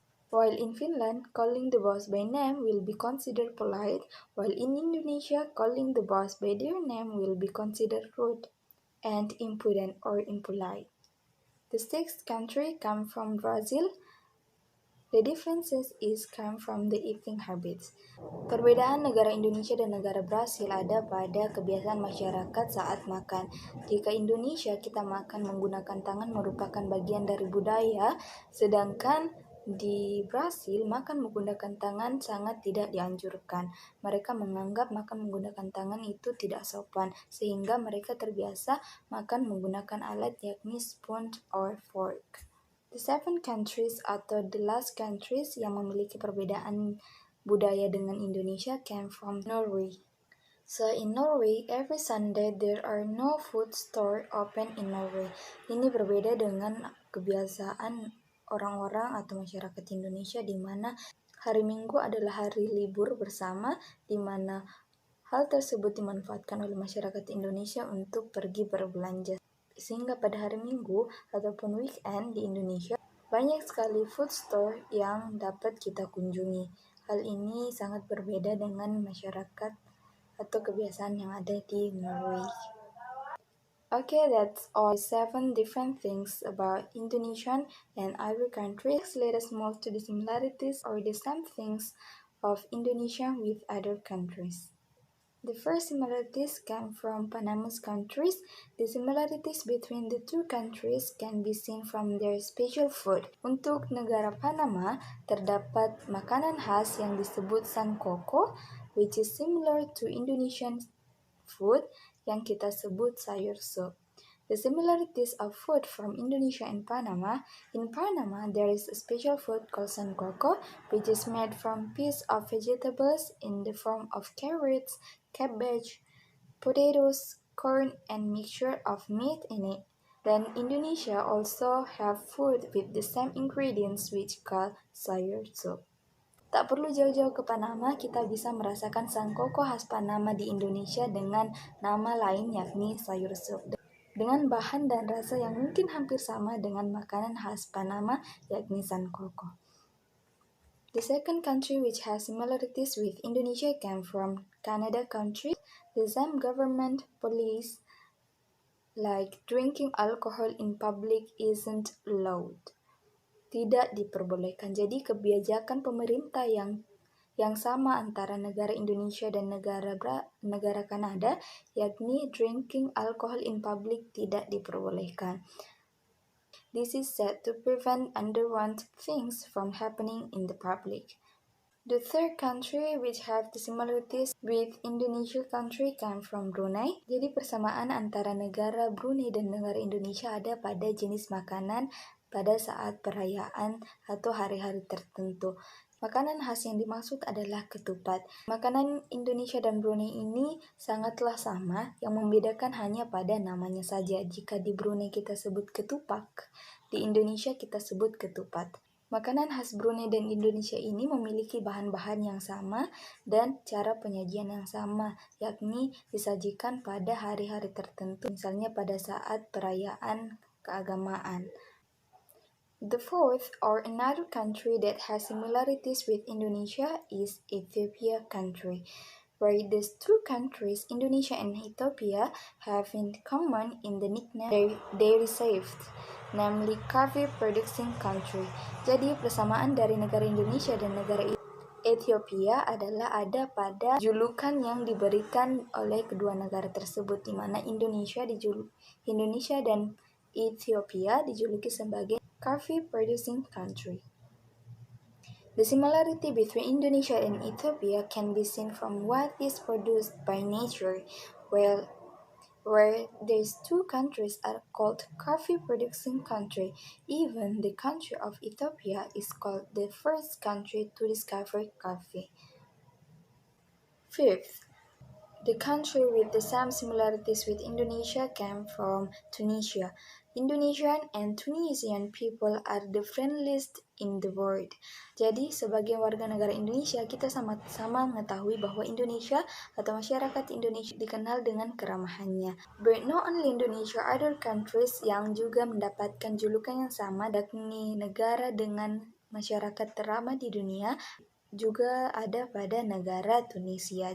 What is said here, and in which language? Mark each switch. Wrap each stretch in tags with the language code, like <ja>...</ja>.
<en>While in Finland, calling the boss by name will be considered polite, while in Indonesia, calling the boss by their name will be considered rude and impudent or impolite. The sixth country comes from Brazil. The differences is come from the eating habits.</en> <id>Perbedaan negara Indonesia dan negara Brasil ada pada kebiasaan masyarakat saat makan. Jika Indonesia kita makan menggunakan tangan merupakan bagian dari budaya, sedangkan di Brasil makan menggunakan tangan sangat tidak dianjurkan. Mereka menganggap makan menggunakan tangan itu tidak sopan, sehingga mereka terbiasa makan menggunakan alat yakni</id> <en>spoon or fork. The seven countries</en> <id>atau</id> <en>the last countries</en> <id>yang memiliki perbedaan budaya dengan</id> <en>Indonesia came from Norway. So in Norway, every Sunday there are no food store open in Norway.</en> <id>Ini berbeda dengan kebiasaan orang-orang atau masyarakat Indonesia di mana hari Minggu adalah hari libur bersama, di mana hal tersebut dimanfaatkan oleh masyarakat Indonesia untuk pergi berbelanja. Sehingga pada hari Minggu ataupun weekend di Indonesia, banyak sekali</id> <en>food store</en> <id>yang dapat kita kunjungi. Hal ini sangat berbeda dengan masyarakat atau kebiasaan yang ada di Norway.</id> <en>Okay, that's all 7 different things about Indonesian and other countries. Let us move to the similarities or the same things of Indonesia with other countries. The first similarities come from Panama's countries. The similarities between the two countries can be seen from their special food.</en> <id>Untuk negara Panama, terdapat makanan khas yang disebut sankoko,</id> <en>which is similar to Indonesian food</en> <id>yang kita sebut sayur sup.</id> <en>The similarities of food from Indonesia and Panama. In Panama, there is a special food called sankoko, which is made from piece of vegetables in the form of carrots, cabbage, potatoes, corn, and mixture of meat in it. Then Indonesia also have food with the same ingredients which called sayur soup.</en> <id>Tak perlu jauh-jauh ke Panama, kita bisa merasakan sankoko khas Panama di Indonesia dengan nama lain yakni sayur sup. Dengan bahan dan rasa yang mungkin hampir sama dengan makanan khas Panama yakni sankoko.</id> <en>The second country which has similarities with Indonesia came from Canada country. The same government police like drinking alcohol in public isn't allowed.</en> <id>Tidak diperbolehkan. Jadi kebijakan pemerintah yang sama antara negara Indonesia dan negara Kanada, yakni</id> <en>drinking alcohol in public</en> <id>tidak diperbolehkan.</id> <en>This is said to prevent unwanted things from happening in the public. The third country which have the similarities with Indonesia country come from Brunei.</en> <id>Jadi persamaan antara negara Brunei dan negara Indonesia ada pada jenis makanan pada saat perayaan atau hari-hari tertentu. Makanan khas yang dimaksud adalah ketupat. Makanan Indonesia dan Brunei ini sangatlah sama, yang membedakan hanya pada namanya saja. Jika di Brunei kita sebut ketupak, di Indonesia kita sebut ketupat. Makanan khas Brunei dan Indonesia ini memiliki bahan-bahan yang sama dan cara penyajian yang sama, yakni disajikan pada hari-hari tertentu, misalnya pada saat perayaan keagamaan.</id> <en>The fourth or another country that has similarities with Indonesia is Ethiopia country, where these two countries, Indonesia and Ethiopia, have in common in the nickname they received, namely coffee producing country.</en> <id>Jadi persamaan dari negara Indonesia dan negara Ethiopia adalah ada pada julukan yang diberikan oleh kedua negara tersebut, di mana Indonesia dan Ethiopia dijuluki sebagai</id> <en>coffee producing country. The similarity between Indonesia and Ethiopia can be seen from what is produced by nature, where these two countries are called coffee producing country. Even the country of Ethiopia is called the first country to discover coffee. Fifth, the country with the same similarities with Indonesia came from Tunisia. Indonesian and Tunisian people are the friendliest in the world.</en> <id>Jadi sebagai warga negara Indonesia, kita sama-sama mengetahui bahwa Indonesia atau masyarakat Indonesia dikenal dengan keramahannya.</id> <en>But not only</en> <id>Indonesia,</id> <en>other countries</en> <id>yang juga mendapatkan julukan yang sama, yakni negara dengan masyarakat terramah di dunia juga ada pada negara Tunisia.</id>